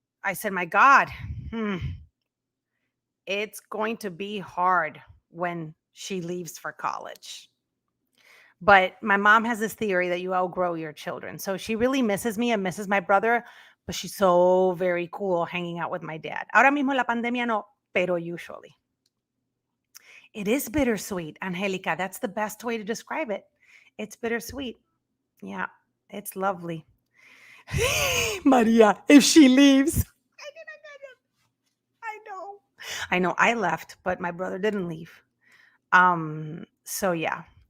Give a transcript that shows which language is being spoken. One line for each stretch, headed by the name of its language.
English: I said, my God, it's going to be hard when she leaves for college. But my mom has this theory that you outgrow your children. So she really misses me and misses my brother, but she's so very cool hanging out with my dad.
Spanish: Ahora mismo la pandemia no, pero
English: usually. It is bittersweet, Angelica. That's the best way to describe it. It's bittersweet. Yeah, it's lovely. Maria, if she leaves. I know I left, but my brother didn't leave. So yeah.